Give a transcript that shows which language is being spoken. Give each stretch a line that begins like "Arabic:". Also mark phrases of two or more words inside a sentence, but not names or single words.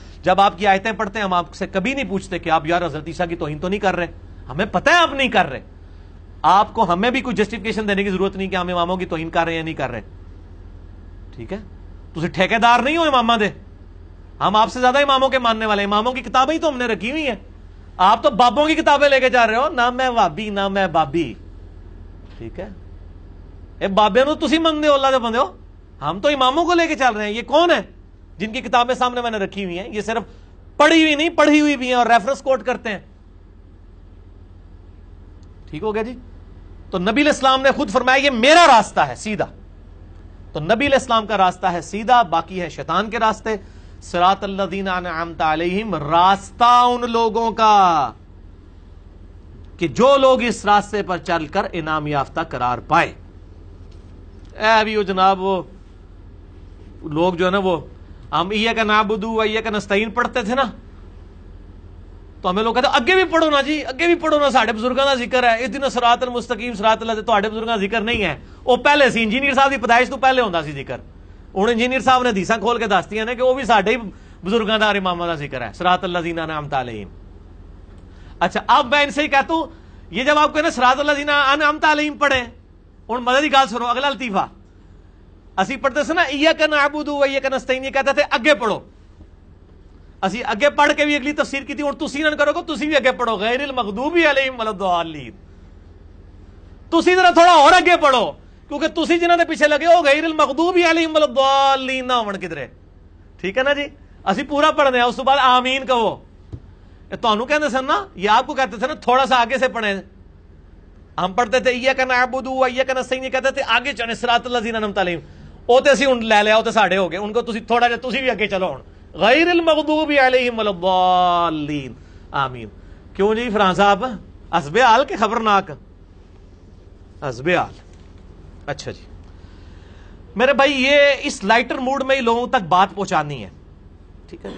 Urdu: جب آپ کی آیتیں پڑھتے ہیں ہم آپ سے کبھی نہیں پوچھتے کہ آپ یار حضرت عیسیٰ کی توہین تو نہیں کر رہے، ہمیں پتہ ہے آپ نہیں کر رہے، آپ کو ہمیں بھی کوئی جسٹیفیکیشن دینے کی ضرورت نہیں کہ ہم اماموں کی توہین کر رہے ہیں یا نہیں کر رہے، ٹھیک ہے؟
Punjabi: تسی ٹھیکیدار نہیں ہو امامہ دے،
Urdu: ہم آپ سے زیادہ اماموں کے ماننے والے، اماموں کی کتابیں ہی تو ہم نے رکھی ہوئی ہیں، آپ تو بابوں کی کتابیں لے کے جا رہے ہو، نہ میں وابی نہ میں بابی، ٹھیک ہے؟
Punjabi: اے بابے نو تسی منگتے ہو اللہ دے بندے ہو،
Urdu: ہم تو اماموں کو لے کے چل رہے ہیں۔ یہ کون ہے جن کی کتابیں سامنے میں نے رکھی ہوئی ہیں؟ یہ صرف پڑھی ہوئی نہیں، پڑھی ہوئی بھی ہیں اور ریفرنس کوٹ کرتے ہیں، ٹھیک ہو گیا جی؟ تو نبی علیہ السلام نے خود فرمایا یہ میرا راستہ ہے سیدھا، تو نبی علیہ السلام کا راستہ ہے سیدھا، باقی ہے شیطان کے راستے۔
Arabic: صراط الذین انعمت علیہم،
Urdu: راستہ ان لوگوں کا کہ جو لوگ اس راستے پر چل کر انعام یافتہ قرار پائے۔ اے ابھی وہ جناب وہ لوگ جو ہے نا وہ ہم
Arabic: ایاک نعبد و ایاک نستعین
Urdu: پڑھتے تھے نا، تو ہمیں لوگ کہتے اگے بھی پڑھو نا جی، اگے بھی پڑھو نا،
Punjabi: ساڈے بزرگاں دا ذکر ہے،
Arabic: اہدنا صراط المستقیم صراط اللہ،
Punjabi: تواڈے بزرگاں دا ذکر نہیں ہے، وہ پہلے سی انجینئر صاحب دی پیدائش تو پہلے ہوندا سی ذکر، ہن انجینئر صاحب نے حدیثاں کھول کے دس دتیاں نے کہ وہ بھی ساڈے ہی بزرگاں دا اور اماماں دا ذکر ہے،
Arabic: صراط الذین انعمت علیہم۔
Urdu: اچھا اب میں ان سے ہی کہتا ہوں، یہ جب آپ کہنا
Arabic: صراط الذین انعمت علیہم
Punjabi: پڑھیں، ہن مدد کی گل سنو، اگلا لطیفہ اسی پڑھتے سے نا
Arabic: ایاک نعبد و ایاک نستعین،
Urdu: یہ کہتے تھے اگے پڑھو،
Punjabi: اسی اگے پڑھ کے بھی اگلی تفسیر کی تھی، ہن تسی نہ کرو گے، تسی بھی اگے پڑھو
Arabic: غیر المغضوب علیہم ولا الضالین،
Punjabi: تسی ذرا تھوڑا اور اگے پڑھو، کیونکہ تسی جنہاں دے پیچھے لگے ہو
Arabic: غیر المغضوب علیہم ولا الضالین
Punjabi: نہ ہون کدھرے،
Urdu: ٹھیک ہے نا جی؟
Punjabi: اسی پورا پڑھنے ہیں،
Urdu: اس کے بعد آمین کہو۔
Punjabi: تانوں کہندے سن نا،
Urdu: یہ آپ کو کہتے تھے نا تھوڑا سا آگے سے پڑھیں، ہم پڑھتے تھے
Arabic: ایاک نعبد و ایاک نستعین،
Urdu: یہ کہتے تھے آگے چلیں
Arabic: صراط الذین انعمت علیہم،
Punjabi: او تے اسی ہن لے لیا، او تے ساڈے ہو گئے، ان کو تسی تھوڑا جہا تسی بھی اگے چلو ہن
Arabic: غیر المغضوب علیہم ولا الضالین آمین۔
Urdu: کیوں جی فرحان صاحب حسب حال کے خبرناک حسب حال؟ اچھا جی میرے بھائی، یہ اس
English: lighter mode
Urdu: میں ہی لوگوں تک بات پہنچانی ہے، ٹھیک ہے؟